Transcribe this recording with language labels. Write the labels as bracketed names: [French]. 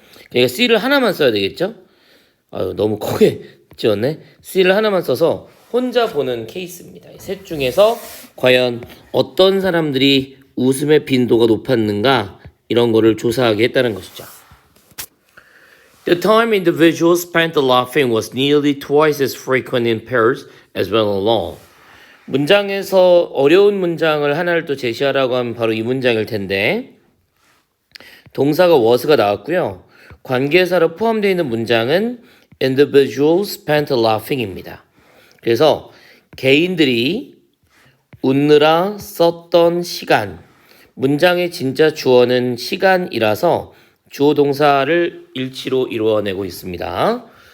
[Korean] 그러니까 C를 하나만 써야 되겠죠? 아유, 너무 크게 지었네. C를 하나만 써서 혼자 보는 케이스입니다. 셋 중에서 과연 어떤 사람들이 웃음의 빈도가 높았는가 이런 거를 조사하게 했다는 것이죠. [English] The time individuals spent laughing was nearly twice as frequent in pairs as well alone. [Korean] 문장에서 어려운 문장을 하나를 또 제시하라고 하면 바로 이 문장일 텐데 동사가 was가 나왔고요. 관계사로 포함되어 있는 문장은 [English] individuals spent laughing [Korean] 입니다. 그래서 개인들이 웃느라 썼던 시간, 문장의 진짜 주어는 시간이라서 주어 동사를 일치로 이루어내고 있습니다.